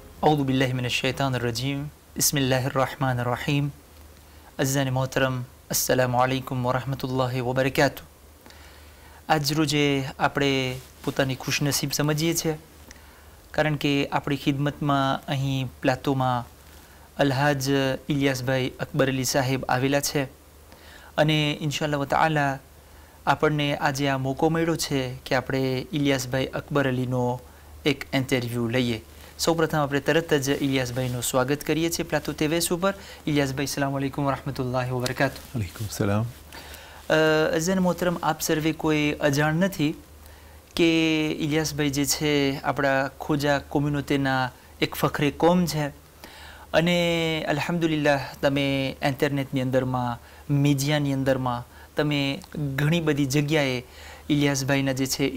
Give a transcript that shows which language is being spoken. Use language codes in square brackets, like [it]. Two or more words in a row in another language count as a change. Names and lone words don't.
[ar] أعوذ بالله من الشيطان الرجيم بسم الله الرحمن الرحيم [ur] عزیزان محترم [ar] السلام عليكم ورحمة الله وبركاته. [gu] આજ રોજે આપણે પોતાની ખુશનસીબ સમજીએ છીએ, કારણ કે આપણી ખિદમતમાં અહીં પ્લાતોમાં અલ્હાજ ઇલિયાસભાઈ અકબર અલી સાહેબ આવેલા છે અને [ar] إن شاء الله تعالى [gu] આપણને આજે આ મોકો મળ્યો છે કે આપણે ઇલિયાસભાઈ અકબર અલીનો એક ઇન્ટરવ્યૂ લઈએ। સૌપ્રથમ આપણે તરત જ ઇલિયાસભાઈનું સ્વાગત કરીએ છીએ પ્લાતો ટીવી ઉપર। [ar] ઇલિયાસભાઈ سلام عليكم ورحمة الله وبركاته. وعليكم السلام. [ur] ازن محترم, [gu] આપ સર્વે કોઈ અજાણ નથી કે ઇલિયાસભાઈ જે છે આપણા ખોજા કોમ્યુનિટીના એક ફખરે કોમ છે અને અલ્હમ્દુલિલ્લાહ તમે ઇન્ટરનેટની અંદરમાં મીડિયાની અંદરમાં તમે ઘણી બધી જગ્યાએ ઇલિયાસભાઈના જે છે